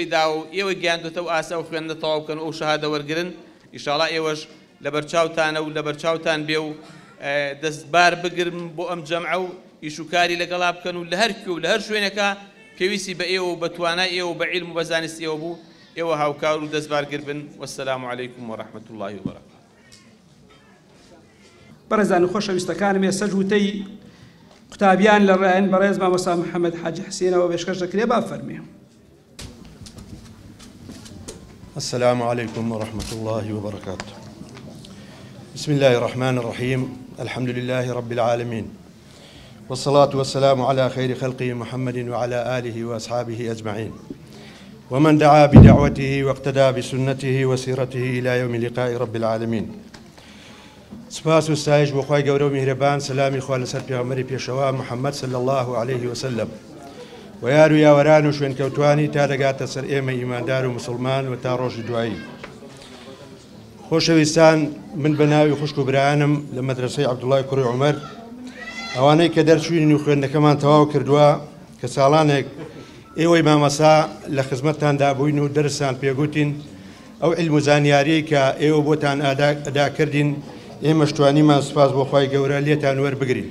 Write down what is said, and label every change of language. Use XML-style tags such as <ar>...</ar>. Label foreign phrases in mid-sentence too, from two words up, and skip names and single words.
<ckb>دا و ئێوە گیاندوتەوە ئاسا و خوێندنە تەواو بکەن و ئەو شەهادە وەرگرن ئینشاءڵڵا ئێوەش لە بەرچاوتانە و لە بەرچاوتان بێ و دەستبار بگرن بۆ ئەم جەمعە و ئیش و کاری لەگەڵا بکەن و لە هەر کوێ و لە هەر شوێنێکە پێویستی بە ئێوە و بە توانای ئێوە و بە عیلم و بە زانستی ئێوە بوو ئێوە هاوکار و دەستبارگر بن</ckb> <ar>وەسەلام عەلەیکم وەڕەحمەت الله وبەرەکاتوه.</ar> <ckb>بەڕێزان و خۆشەویستەکانم ێستا جووتەی قوتابیان لە ڕایەن بەڕێز مامۆستا محەممەد حاجی حسینەوە پێشکەش دەکرێ با فەرمێ.</ckb> <ar>السلام عليكم ورحمة الله وبركاته. بسم الله الرحمن الرحيم. الحمد لله رب العالمين، والصلاة والسلام على خير خلقه محمد وعلى آله وأصحابه أجمعين، ومن دعا بدعوته واقتدى بسنته وسيرته إلى يوم لقاء رب العالمين.</ar> <ckb>سپاس و ستایش بۆ خوای گەورە و میهرەبان، سەلامی خوا لەسەر پێغەمبەری پێشەوا محەممەد</ckb> <ar>صلی الله عليه وسلم</ar> <ckb>و یار و یاوەران و شوێنکەوتوانی تا دەگاتە سەر ئێمە ئیماندار و مسلمان و تا ڕۆژی دوایی. خۆشەویستان، من بە ناوی خوشک و برایانم لە مەدرسەی عەبدوڵای کوڕی عومەر، ئەوانەی کە دەرچوونین و خوێندنەکەمان تەواو کردووە کە ساڵانێک ئێوەی مامەسا لە خزمەتتاندا بووین و دەرسان پێگوتین، ئەو عیلم و زانیاری کە ئێوە بۆتان ئەداکردین، ئێمەش توانیمان سپاس بۆ خوای گەورە لێتان وەربگرین.</ckb>